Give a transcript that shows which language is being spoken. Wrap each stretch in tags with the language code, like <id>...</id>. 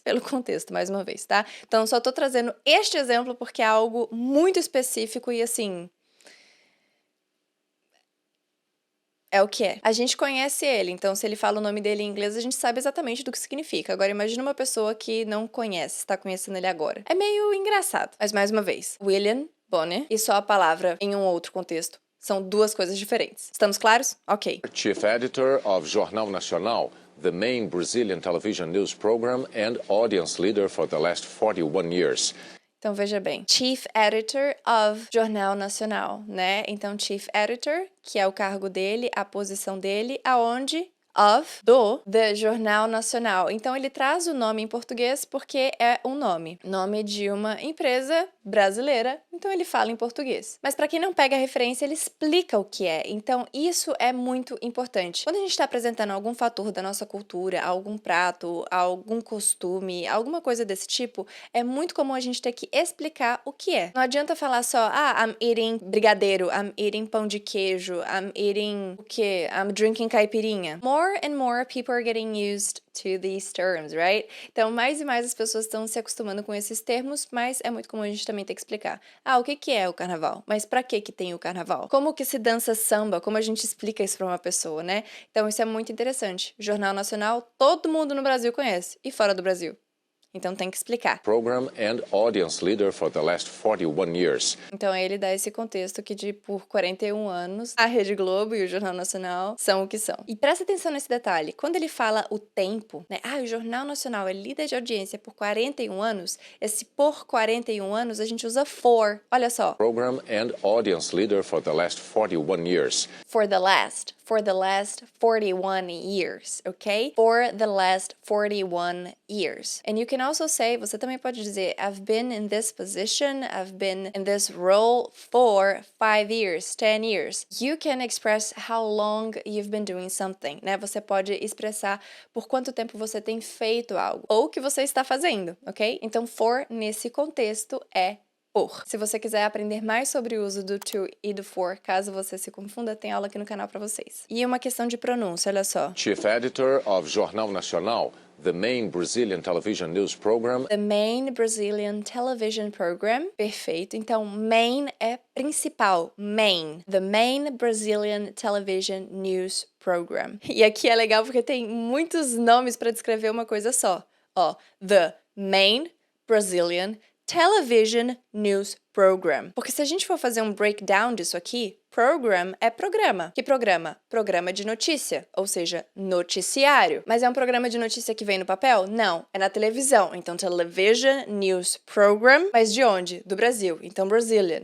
<pt>Pelo contexto, mais uma vez, tá? Então só tô trazendo este exemplo porque é algo muito específico e assim, é o que é. A gente conhece ele, então se ele fala o nome dele em inglês, a gente sabe exatamente do que significa. Agora imagina uma pessoa que não conhece, está conhecendo ele agora. É meio engraçado. Mas mais uma vez, William Bonner e só a palavra em um outro contexto são 2 coisas diferentes. Estamos claros? Ok.</pt> <en>Chief Editor of Jornal Nacional, the main Brazilian television news program and audience leader for the last 41 years.</en> <pt>Então, veja bem,</pt> <en>Chief Editor of Jornal Nacional,</en> <pt>né? Então, Chief Editor, que é o cargo dele, a posição dele, aonde? The Jornal Nacional. Então, ele traz o nome em português porque é um nome de uma empresa brasileira, então ele fala em português. Mas para quem não pega a referência, ele explica o que é. Então, isso é muito importante. Quando a gente está apresentando algum fator da nossa cultura, algum prato, algum costume, alguma coisa desse tipo, é muito comum a gente ter que explicar o que é. Não adianta falar só,</pt> <en>I'm eating brigadeiro, I'm eating</en> <pt>pão de queijo, I'm eating o quê?</pt> <en>I'm drinking caipirinha. More and more people are getting used to these terms, right?</en> <pt>Então, mais e mais as pessoas estão se acostumando com esses termos, mas é muito comum a gente também ter que explicar. O que é o carnaval? Mas pra que tem o carnaval? Como que se dança samba? Como a gente explica isso pra uma pessoa, né? Então, isso é muito interessante. Jornal Nacional, todo mundo no Brasil conhece, e fora do Brasil. Então tem que explicar.</pt> <en>Program and audience leader for the last 41 years.</en> <pt>Então ele dá esse contexto que por 41 anos, a Rede Globo e o Jornal Nacional são o que são. E presta atenção nesse detalhe, quando ele fala o tempo, né? O Jornal Nacional é líder de audiência por 41 anos, esse por 41 anos a gente usa for, olha só.</pt> <en>Program and audience leader for the last 41 years. For the last 41 years, ok? For the last 41 years. And you can also say,</en> <pt>você também pode dizer,</pt> <en>I've been in this position, I've been in this role for 5 years, 10 years. You can express how long you've been doing something, né?</en> <pt>Você pode expressar por quanto tempo você tem feito algo, ou o que você está fazendo, ok? Então, for, nesse contexto, é por. Se você quiser aprender mais sobre o uso do to e do for, caso você se confunda, tem aula aqui no canal para vocês. E uma questão de pronúncia, olha só.</pt> <en>Chief Editor of Jornal Nacional, the main Brazilian television news program. The main Brazilian television program. Perfeito.</en> <pt>Então, main é principal. Main.</pt> <en>The main Brazilian television news program.</en> <pt>E aqui é legal porque tem muitos nomes para descrever uma coisa só.</pt> <en>The main Brazilian television news program.</en> <pt>Porque se a gente for fazer um breakdown disso aqui, program é programa. Que programa? Programa de notícia, ou seja, noticiário. Mas é um programa de notícia que vem no papel? Não, é na televisão. Então, television news program. Mas de onde? Do Brasil. Então, Brazilian.</pt>